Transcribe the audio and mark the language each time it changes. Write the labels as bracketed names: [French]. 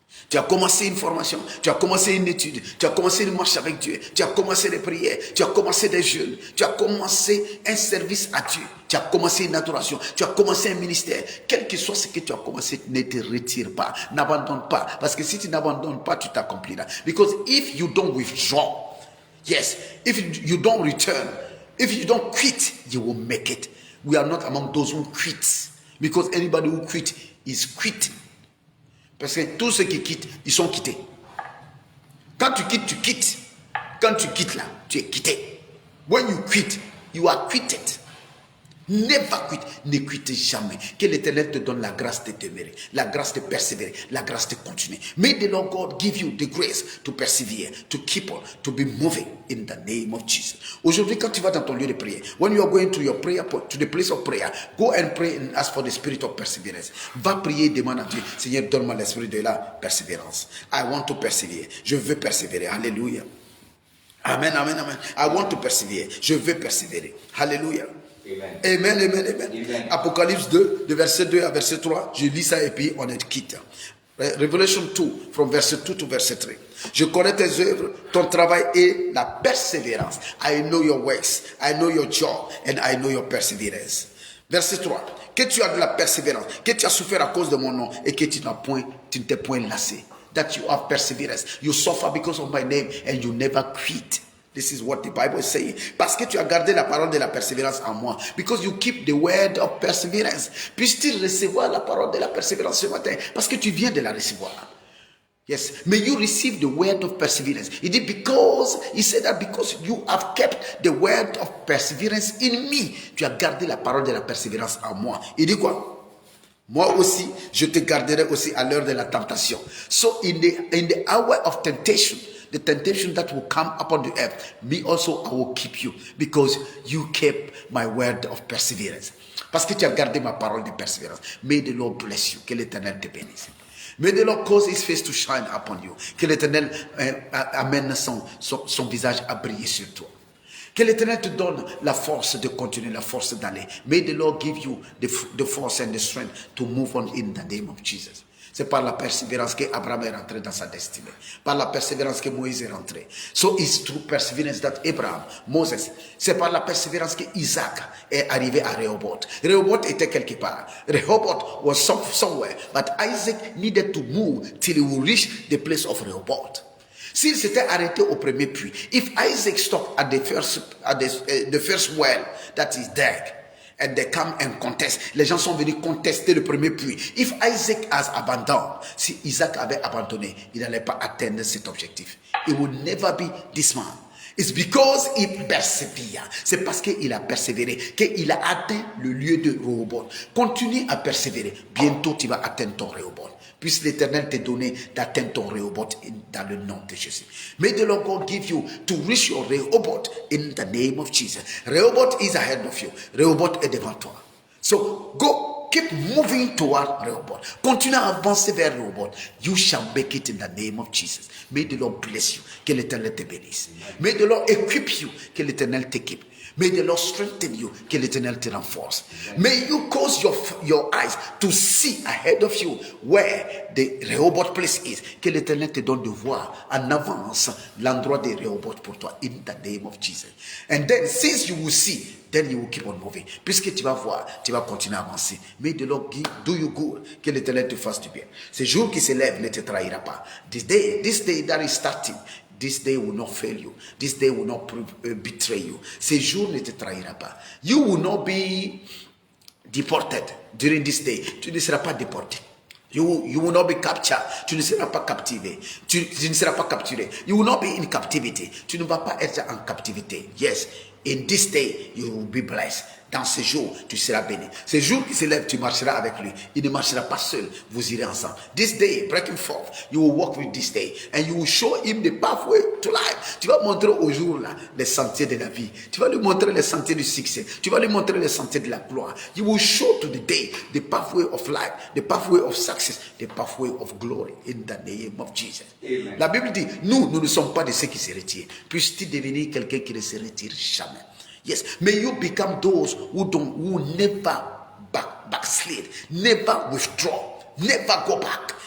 [French] Tu as commencé une formation, tu as commencé une étude, tu as commencé une marche avec Dieu, tu as commencé des prières, tu as commencé des jeûnes, tu as commencé un service à Dieu, tu as commencé une adoration, tu as commencé un ministère. Quel que soit ce que tu as commencé, ne te retire pas, n'abandonne pas. Parce que si tu n'abandonnes pas, tu t'accompliras. [English] Because if you don't withdraw, yes, if you don't return, if you don't quit, you will make it. We are not among those who quit. Because anybody who quit is quitting. [French] Parce que tous ceux qui quittent, ils sont quittés. Quand tu quittes, tu quittes. Quand tu quittes là, tu es quitté. [English] When you quit, you are quitted. Never quit. [French] Ne quitte jamais. Que l'Éternel te donne la grâce de demeurer, la grâce de persévérer, la grâce de continuer. [English] May the Lord God give you the grace to persevere, to keep on, to be moving in the name of Jesus. [French] Aujourd'hui, quand tu vas dans ton lieu de prière, [English] when you are going to your prayer point, to the place of prayer, go and pray and ask for the spirit of perseverance. [French] Va prier, demande à Dieu, Seigneur, donne-moi l'esprit de la persévérance. [English] I want to persevere. [French] Je veux persévérer. [English] Alléluia. Amen, amen, amen. I want to persevere. Je veux persévérer. Alléluia. Amen, amen, amen, amen. [French] Apocalypse 2, de verset 2 à verset 3, je lis ça et puis on est quitte. [English] Revelation 2, from verset 2 to verset 3. [French] Je connais tes œuvres, ton travail et la persévérance. [English] I know your works, I know your job, and I know your perseverance. [French] Verset 3. Que tu as de la persévérance, que tu as souffert à cause de mon nom et que tu ne t'es point lassé. [English] That you have perseverance. You suffer because of my name and you never quit. This is what the Bible is saying. [French] Parce que tu as gardé la parole de la persévérance en moi. [English] Because you keep the word of perseverance. [French] Puisses-tu recevoir la parole de la persévérance ce matin? Parce que tu viens de la recevoir. Yes. [English] May you receive the word of perseverance. He said that because you have kept the word of perseverance in me. [French] Tu as gardé la parole de la persévérance en moi. Il dit quoi? Moi aussi, je te garderai aussi à l'heure de la tentation. [English] So in the hour of temptation, the temptation that will come upon the earth, me also I will keep you, because you kept my word of perseverance. [French] Parce que tu as gardé ma parole de persévérance. [English] May the Lord bless you. [French] Que l'Éternel te bénisse. [English] May the Lord cause his face to shine upon you. [French] Que l'Éternel amène son visage à briller sur toi. Que l'Éternel te donne la force de continuer, la force d'aller. [English] May the Lord give you the force and the strength to move on in the name of Jesus. [French] C'est par la persévérance que Abraham est rentré dans sa destinée. Par la persévérance que Moïse est rentré. [English] So it's through perseverance that Abraham, Moses, [French] c'est par la persévérance que Isaac est arrivé à Rehoboth. Rehoboth était quelque part. [English] Rehoboth was somewhere. But Isaac needed to move till he would reach the place of Rehoboth. [French] S'il s'était arrêté au premier puits, [English] if Isaac stopped at the first well that is there, and they come and contest. [French] Les gens sont venus contester le premier puits. [English] If Isaac has abandoned, [French] si Isaac avait abandonné, il n'allait pas atteindre cet objectif. [English] He would never be this man. It's because he persevered. [French] C'est parce qu'il a persévéré qu'il a atteint le lieu de Rehoboth. Continue à persévérer. Bientôt, tu vas atteindre ton Rehoboth. Puisse l'Éternel te donner d'atteindre ton Rehoboth dans le nom de Jésus. [English] May the Lord God give you to reach your Rehoboth in the name of Jesus. Rehoboth is ahead of you. [French] Rehoboth est devant toi. [English] So go, keep moving toward Rehoboth. [French] Continue à avancer vers Rehoboth. [English] You shall make it in the name of Jesus. May the Lord bless you. [French] Que l'Éternel te bénisse. [English] May the Lord equip you. [French] Que l'Éternel t'équipe. [English] May the Lord strengthen you. [French] Que l'Éternel te renforce. [English] May you cause your eyes to see ahead of you where the Rehoboth place is. [French] Que l'Éternel te donne de voir en avance l'endroit de Rehoboth pour toi. [English] In the name of Jesus. And then since you will see, then you will keep on moving. [French] Puisque tu vas voir, tu vas continuer à avancer. [English] May the Lord do you good. [French] Que l'Éternel te fasse du bien. Ce jour qui se lève ne te trahira pas. [English] This day that is starting, this day will not fail you. This day will not betray you. [French] Ce jour ne te trahira pas. [English] You will not be deported during this day. [French] Tu ne seras pas déporté. [English] You will not be captured. [French] Tu ne seras pas captivé. Tu ne seras pas capturé. [English] You will not be in captivity. [French] Tu ne vas pas être en captivité. [English] Yes. In this day, you will be blessed. [French] Dans ce jour, tu seras béni. Ce jour qui se lève, tu marcheras avec lui. Il ne marchera pas seul. Vous irez ensemble. [English] This day, breaking forth, you will walk with this day. And you will show him the pathway to life. [French] Tu vas montrer au jour-là les sentiers de la vie. Tu vas lui montrer les sentiers du succès. Tu vas lui montrer les sentiers de la gloire. [English] You will show to the day the pathway of life, the pathway of success, the pathway of glory. In the name of Jesus. Amen. [French] La Bible dit, nous ne sommes pas de ceux qui se retirent. Puisses-tu devenir quelqu'un qui ne se retire jamais. [English] Yes, may you become those who never backslid, never withdraw, never go back.